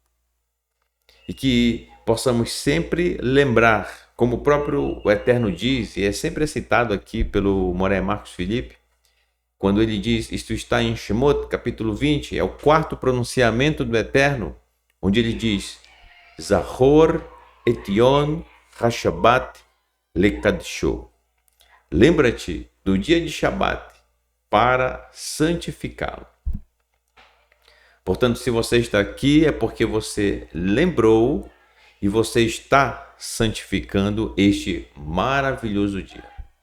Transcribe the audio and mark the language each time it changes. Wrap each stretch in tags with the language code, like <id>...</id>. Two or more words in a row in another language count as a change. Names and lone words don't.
<pt>E que possamos sempre lembrar, como o próprio Eterno diz, e é sempre citado aqui pelo Moré Marcos Felipe, quando ele diz, isto está em Shemot, capítulo 20, é o quarto pronunciamento do Eterno, onde ele diz,</pt> <he>זכור את יום השבת לקדשו.</he> <pt>Lembra-te do dia de Shabat para santificá-lo. Portanto, se você está aqui, é porque você lembrou e você está santificando este maravilhoso dia.</pt>